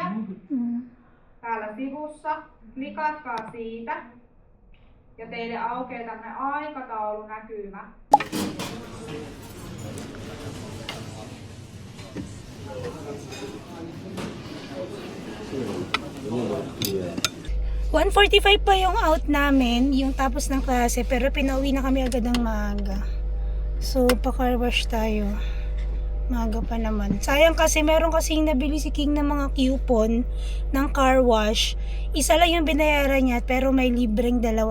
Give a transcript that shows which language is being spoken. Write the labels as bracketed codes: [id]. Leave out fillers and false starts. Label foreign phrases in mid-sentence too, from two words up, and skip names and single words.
[fi] Täällä sivussa. Klikatkaa siitä. Ja teille aukeaa tämmönen aikataulunäkymä. Yeah. [tl] 1:45 pa yung out namin, yung tapos ng klase, pero pinauwi na kami agad ng maaga. So, pa- [en] car wash [tl] tayo. Maaga pa naman. Sayang kasi meron kasing nabili si King ng mga coupon ng [en] car wash. [tl] Isa lang yung binayaran niya, pero may libreng dalawa.